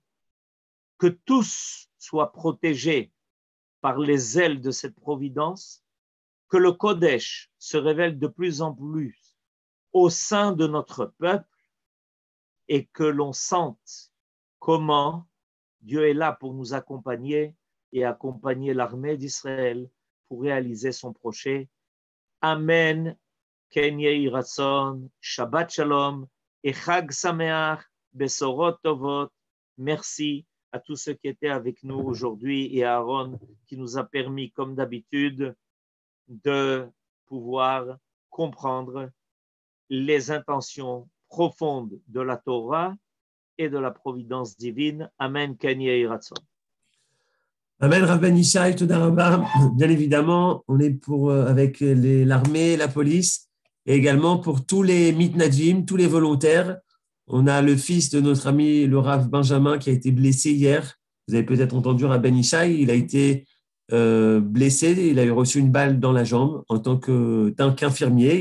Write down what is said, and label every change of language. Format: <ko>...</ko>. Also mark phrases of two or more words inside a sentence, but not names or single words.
<fr>que tous soient protégés par les ailes de cette providence, que le Kodesh se révèle de plus en plus au sein de notre peuple et que l'on sente comment Dieu est là pour nous accompagner et accompagner l'armée d'Israël pour réaliser son projet. Amen.</fr> <he>כן יהי רצון, שבת שלום et חג שמח, בשורות טובות.</he> <fr>Merci à tous ceux qui étaient avec nous aujourd'hui et à Aaron qui nous a permis, comme d'habitude, de pouvoir comprendre les intentions profondes de la Torah et de la providence divine.</fr> <he>אמן. כן יהי רצון. Amen, Rav Ben Ishai, Toda Rabba.</he> <fr>Bien évidemment, on est avec l'armée, la police, et également pour tous les mitnadjim, tous les volontaires. On a le fils de notre ami, le Rav Benjamin, qui a été blessé hier. Vous avez peut-être entendu Rav Ben Ishai, il a été blessé, il a reçu une balle dans la jambe en tant qu'infirmier.</fr>